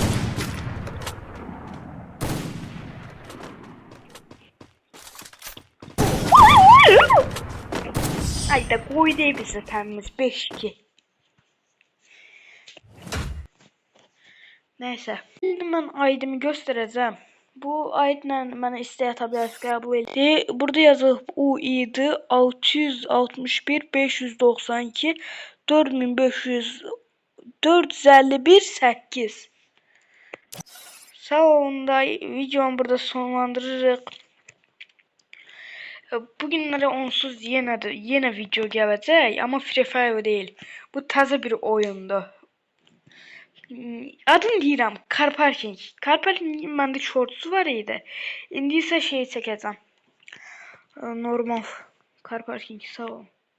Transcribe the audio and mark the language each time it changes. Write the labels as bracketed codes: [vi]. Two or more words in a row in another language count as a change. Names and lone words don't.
[tr] Ay da koy değil bize temiz 5-2. Neyse. Şimdi ben aydımı göstereceğim. [az] Bu aydla mənə istək ata bilərsiniz, qəbul edin. Burada yazılıb UID 661 592 4500 451 8. Sağ olun da videomu burada sonlandırırıq. [tr] Bugünlere onsuz yine video gelecek ama Free Fire değil. [az] Bu taze bir oyundu. Adını deyirəm Car Parking. Car Parkingin məndə shortsu var idi. İndi isə şey çəkəcəm. Normal Car Parking sağ ol.